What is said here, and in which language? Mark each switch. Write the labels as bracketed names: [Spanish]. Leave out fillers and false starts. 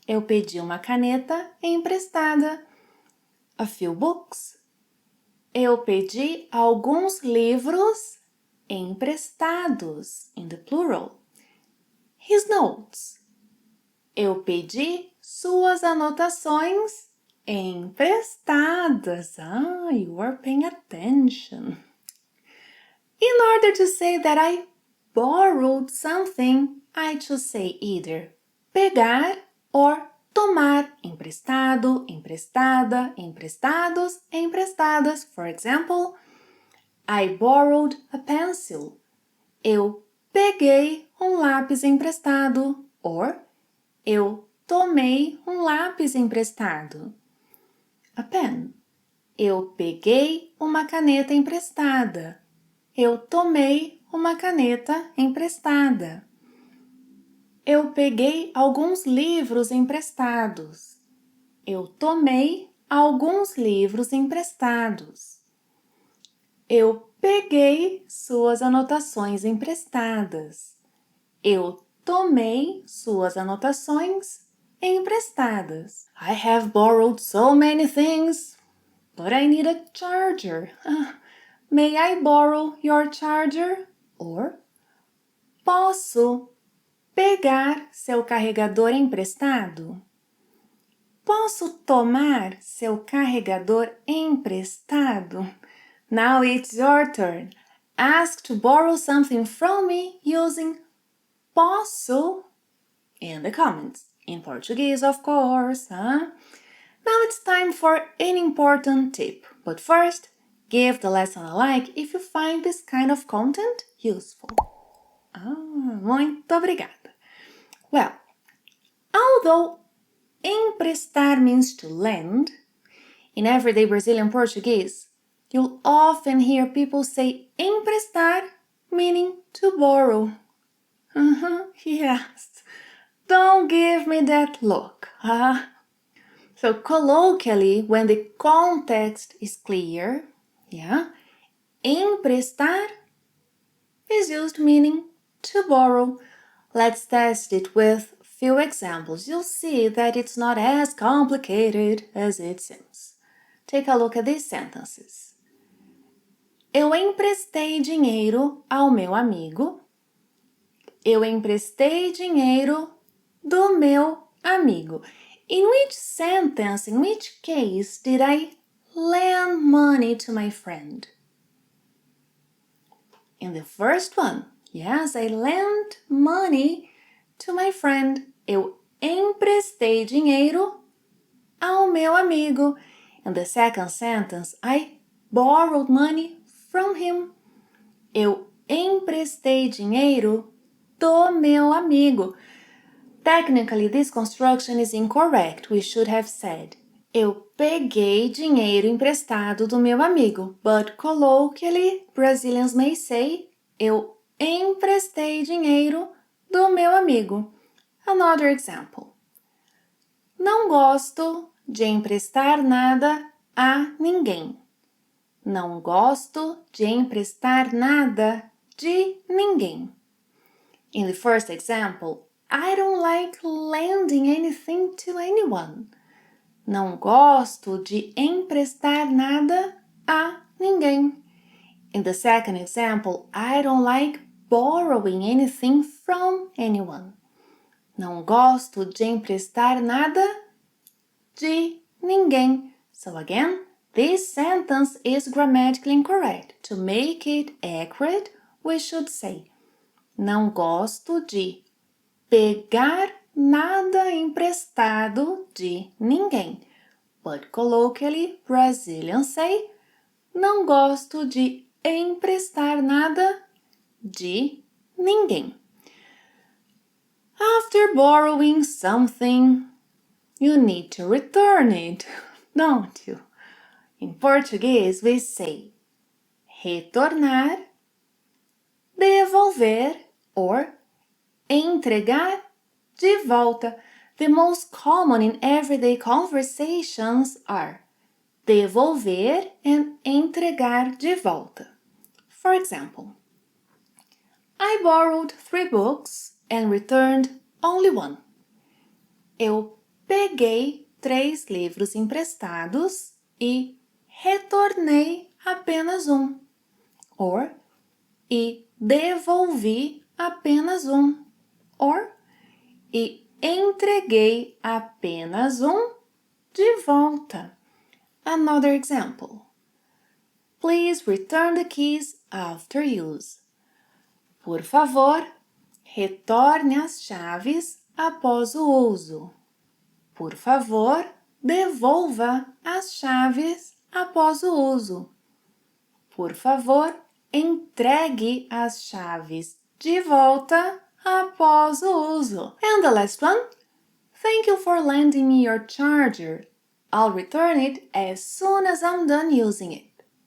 [Portuguese] Eu pedi uma caneta emprestada. [English] A few books. [Portuguese] Eu pedi alguns livros emprestados, [English] in the plural. His notes. [Portuguese] Eu pedi suas anotações emprestadas. [English] You are paying attention. In order to say that I borrowed something, I should say either pegar or tomar. [Portuguese] Emprestado, emprestada, emprestados, emprestadas. [English] For example, I borrowed a pencil. [Portuguese] Eu peguei lápis emprestado. Or, eu tomei lápis emprestado. [English] A pen. [Portuguese] Eu peguei uma caneta emprestada. Eu tomei uma caneta emprestada. Eu peguei alguns livros emprestados. Eu tomei alguns livros emprestados. Eu peguei suas anotações emprestadas. Eu tomei suas anotações emprestadas. [English] I have borrowed so many things, but I need a charger. May I borrow your charger? [Portuguese] Or, posso pegar seu carregador emprestado? Posso tomar seu carregador emprestado? [English] Now it's your turn. Ask to borrow something from me using posso in the comments. In Portuguese, of course. Now it's time for an important tip. But first, give the lesson a like if you find this kind of content useful. [Portuguese] Muito obrigada. [English] Well, although emprestar means to lend, in everyday Brazilian Portuguese, you'll often hear people say emprestar, meaning to borrow. Yes. Don't give me that look. So colloquially, when the context is clear, emprestar is used meaning to borrow. Let's test it with few examples. You'll see that it's not as complicated as it seems. Take a look at these sentences. [Portuguese] Eu emprestei dinheiro ao meu amigo. Eu emprestei dinheiro do meu amigo. [English] In which sentence, in which case did I lend money to my friend? In the first one, yes, I lent money to my friend. [Portuguese] Eu emprestei dinheiro ao meu amigo. [English] In the second sentence, I borrowed money from him. [Portuguese] Eu emprestei dinheiro do meu amigo. [English] Technically, this construction is incorrect. We should have said, [Portuguese] eu peguei dinheiro emprestado do meu amigo. [English] But colloquially, Brazilians may say, [Portuguese] eu emprestei dinheiro do meu amigo. [English] Another example. [Portuguese] Não gosto de emprestar nada a ninguém. Não gosto de emprestar nada de ninguém. [English] In the first example, I don't like lending anything to anyone. [Portuguese] Não gosto de emprestar nada a ninguém. [English] In the second example, I don't like borrowing anything from anyone. [Portuguese] Não gosto de emprestar nada de ninguém. [English] So again, this sentence is grammatically incorrect. To make it accurate, we should say: [Portuguese] não gosto de pegar nada emprestado de ninguém. [English] But colloquially, Brazilians say: [Portuguese] não gosto de emprestar nada de ninguém. [English] After borrowing something, you need to return it, don't you? In Portuguese, we say retornar, devolver or entregar de volta. The most common in everyday conversations are devolver and entregar de volta. For example, I borrowed 3 books and returned only one. [Portuguese] Eu peguei 3 livros emprestados e retornei apenas um. Or, e devolvi apenas um. Or, e entreguei apenas um de volta. [English] Another example. Please return the keys after use. [Portuguese] Por favor, retorne as chaves após o uso. Por favor, devolva as chaves após o uso. Por favor, entregue as chaves de volta após o uso. [English] And the last one. Thank you for lending me your charger. I'll return it as soon as I'm done using it.